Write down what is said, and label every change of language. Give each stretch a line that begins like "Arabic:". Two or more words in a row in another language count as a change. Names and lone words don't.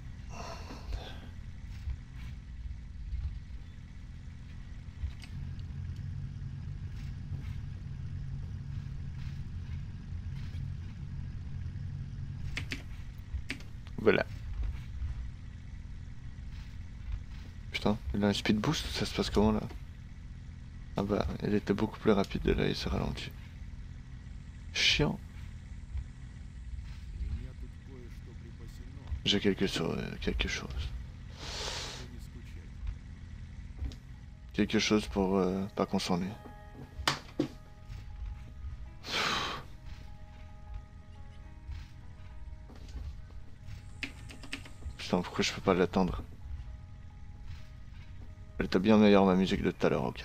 French: Voilà. Putain, il a un
English: speed boost,
French: ça se passe comment là? Ah bah, il était beaucoup plus rapide et là il s'est ralenti. Chiant.
Russian: У меня тут кое-что припасено.
French: J'ai quelque chose.
Russian: Можете не скучать.
French: Quelque chose pour pas qu'on s'ennuie. Putain, pourquoi je peux pas l'attendre? Elle était bien meilleure ma musique de tout à l'heure, ok?